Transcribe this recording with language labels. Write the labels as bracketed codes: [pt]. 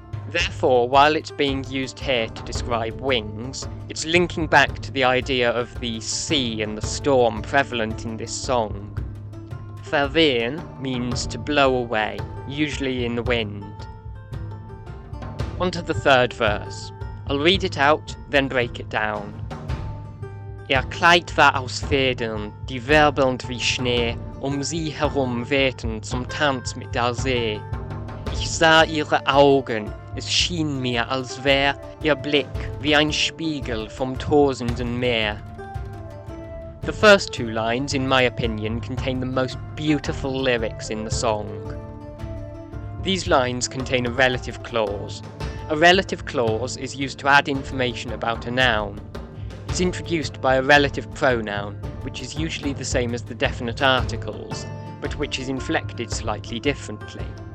[en] Therefore, while it's being used here to describe wings, it's linking back to the idea of the sea and the storm prevalent in this song. Verwehen means to blow away, usually in the wind. On to the third verse. I'll read it out, then break it down. [de] Ihr Kleid war aus Federn, die wirbelnd wie Schnee sie herum wehten zum Tanz mit der See. Ich sah ihre Augen, es schien mir, als wär ihr Blick wie ein Spiegel vom tosenden Meer. [en] The first two lines, in my opinion, contain the most beautiful lyrics in the song. These lines contain a relative clause. A relative clause is used to add information about a noun. It's introduced by a relative pronoun, which is usually the same as the definite articles, but which is inflected slightly differently.